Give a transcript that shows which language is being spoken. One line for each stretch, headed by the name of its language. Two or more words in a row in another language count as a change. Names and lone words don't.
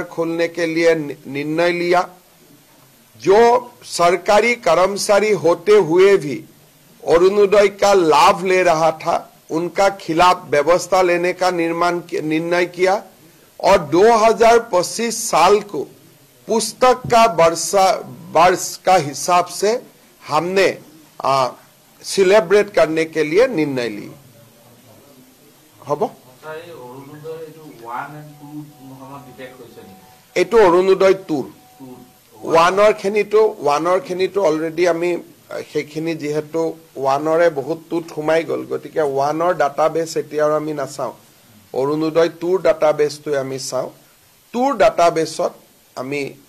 Hindi: खोलने के लिए निर्णय लिया जो सरकारी कर्मचारी होते हुए भी अरुणोदय का लाभ ले रहा था उनका खिलाफ व्यवस्था लेने का निर्णय किया और 2025 साल को पुस्तक का वर्ष का हिसाब से हमने सेलिब्रेट करने के लिए निर्णय ली হব
Assamese: এটো অৰুণোদয় 2 ওৱানৰ খিনিটো অলৰেডি আমি সেইখিনি যেহেতু ওৱানৰে বহুত টুত সোমাই গ'ল গতিকে ওৱানৰ ডাটাবেছ এতিয়া আৰু আমি নাচাওঁ অৰুণোদয় 2ৰ ডাটাবেছটো আমি চাওঁ 2ৰ ডাটাবেছত আমি